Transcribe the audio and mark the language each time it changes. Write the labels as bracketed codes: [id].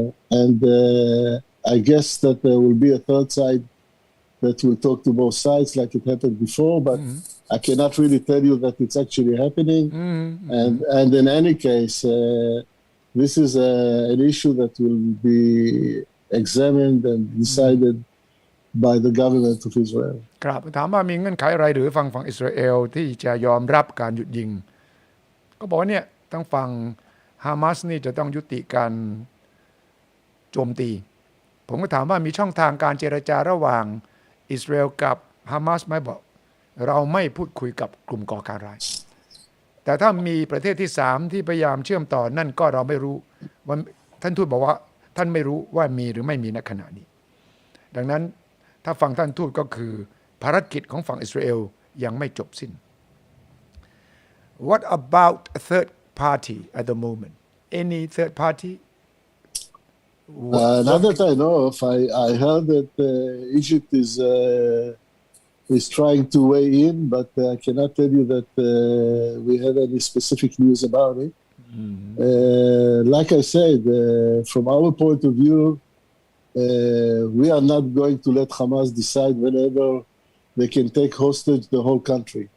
[en] And I guess that there will be a third side that will talk to both sides like it happened before, but I cannot really tell you that it's actually happening. And in any case, this is an issue that will be examined and decided by the government of Israel. [th] ครับถามว่ามีเงื่อนไขอะไรหรือฝั่งอิสราเอลที่จะยอมรับการหยุดยิงก็บอกว่าเนี่ยทั้งฝั่งฮามาสนี่จะต้องยุติการ โจมตีผมก็ถามว่ามีช่องทางการเจรจาระหว่างอิสราเอลกับฮามาสไหมบอกเราไม่พูดคุยกับกลุ่มก่อการร้ายแต่ถ้ามีประเทศที่3ที่พยายามเชื่อมต่อนั่นก็เราไม่รู้ว่าท่านทูตบอกว่าท่านไม่รู้ว่ามีหรือไม่มีณขณะนี้ดังนั้นถ้าฟังท่านทูตก็คือภารกิจของฝั่งอิสราเอลยังไม่จบสิ้น [en] What about a third party [th] at the moment any third party [en] Not that I know of. I heard that Egypt is trying to weigh in, but I cannot tell you that we have any specific news about it. Like I said, from our point of view, we are not going to let Hamas decide whenever they can take hostage the whole country.